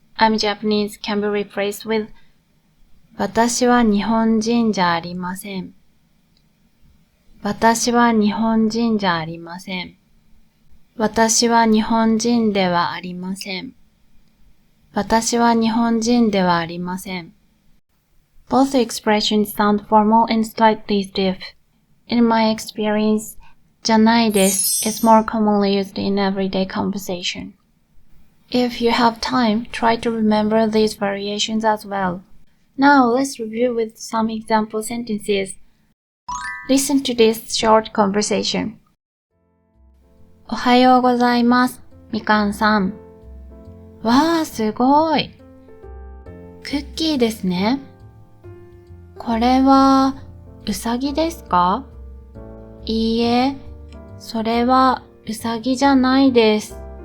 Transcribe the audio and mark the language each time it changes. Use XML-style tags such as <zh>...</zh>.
<en>I'm Japanese can be replaced with</en> <ja>私は日本人じゃありません。私は日本人じゃありません。私は日本人ではありません。私は日本人ではありません。</ja> <en>Both expressions sound formal and slightly stiff. In my experience,</en> <ja>じゃないです</ja> <en>is more commonly used in everyday conversation. If you have time, try to remember these variations as well. Now let's review with some example sentences. Listen to this short conversation.</en> <ja>おはようございます、みかんさん。わー、すごい。クッキーですね。これは、うさぎですか？いいえ、それはうさぎじゃないです。</ja>